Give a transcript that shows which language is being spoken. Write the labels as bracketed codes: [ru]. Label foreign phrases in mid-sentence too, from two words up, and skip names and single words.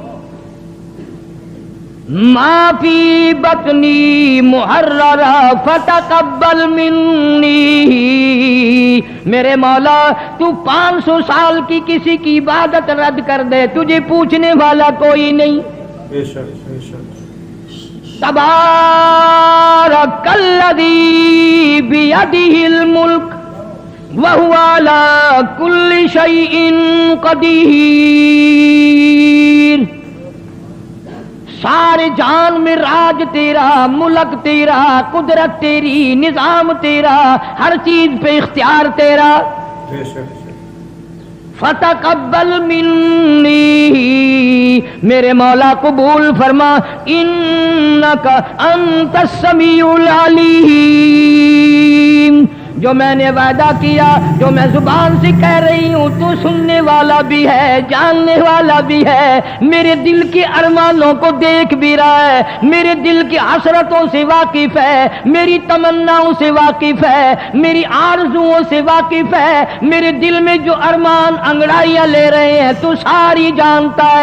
[ar] ما في بطني محررا فتقبل مني, [ur] میرے مولا تو 500 سال کی کسی کی عبادت رد کر دے، تجھے پوچھنے والا کوئی نہیں. بیشک بیشک [ar] تبارك الذي بيده الملك وهو على كل شيء قدير. [ur] سارے جان میں راج تیرا، ملک تیرا، قدرت تیری، نظام تیرا، ہر چیز پہ اختیار تیرا. बेशक [ar] فتقبل مني, [ur] میرے مولا قبول فرما, [ar] إنك أنت السميع العليم. [ur] جو میں نے وعدہ کیا، جو میں زبان سے کہہ رہی ہوں، تو سننے والا بھی ہے، جاننے والا بھی ہے، میرے دل کے ارمانوں کو دیکھ بھی رہا ہے، میرے دل کی حسرتوں سے واقف ہے، میری تمناؤں سے واقف ہے، میری آرزوؤں سے واقف ہے، میرے دل میں جو ارمان انگڑائیاں لے رہے ہیں تو ساری جانتا ہے.